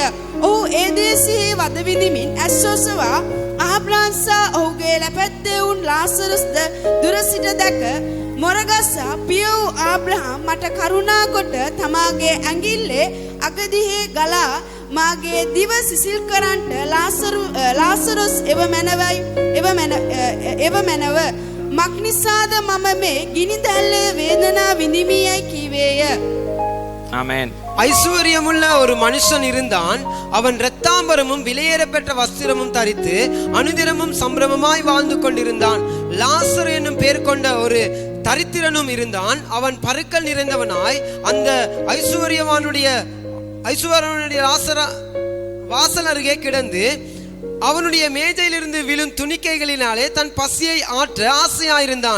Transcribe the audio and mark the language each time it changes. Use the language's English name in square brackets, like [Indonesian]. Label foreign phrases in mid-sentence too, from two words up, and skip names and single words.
[Sinhala] ඔහු ඒ දේශයේ වද විඳිමින් ඇස්සොසවා ආබ්‍රහම් සහ ඔහුගේ ලැපැත්තේ වුන් ලාසරුස්ද දුර සිට දැක මොරගසා පිය වූ ආබ්‍රහම් මට කරුණා කොට තමාගේ ඇඟිල්ලේ අගදිහේ ගලා මාගේ දිව සිසිල් කරන්ට ලාසරුස් එව මැනව මක්නිසාද මම මේ ගිනි දැල්ලේ වේදනා විඳිමියයි කීවේය. ආමෙන්. [Tamil] ஐஸ்வர்யமுள்ள ஒரு மனுஷன் இருந்தான். அவன் இரத்தாம்பரமும் விலையேறப்பெற்ற வஸ்திரமும் தரித்து அனுதினமும் சம்பிரமமாய் வாழ்ந்து கொண்டிருந்தான். லாசரு என்னும் பேர் கொண்ட ஒரு தரித்திரனும் இருந்தான். அவன் பருக்கள் நிறைந்தவனாய் அந்த ஐஸ்வர்யவானுடைய வாசல் அருகே கிடந்து அவனுடைய மேஜையிலிருந்து விழும் துணிக்கைகளினாலே தன் பசியை ஆற்ற ஆசையாயிருந்தான்.